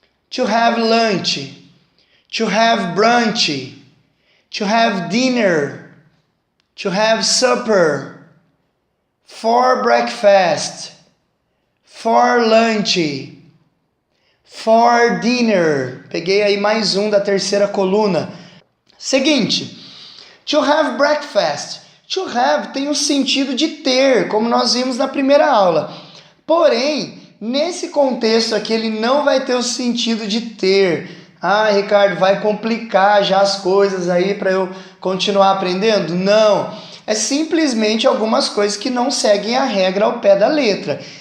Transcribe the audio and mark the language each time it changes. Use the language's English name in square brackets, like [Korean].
[English] To have lunch, to have brunch, to have dinner, to have supper, for breakfast, for lunch, for dinner. [Portuguese] Peguei aí mais um da terceira coluna. Seguinte, to have breakfast. To have tem o sentido de ter, como nós vimos na primeira aula. Porém, nesse contexto aqui, ele não vai ter o sentido de ter. Ah, Ricardo, vai complicar já as coisas aí para eu continuar aprendendo? Não, é simplesmente algumas coisas que não seguem a regra ao pé da letra.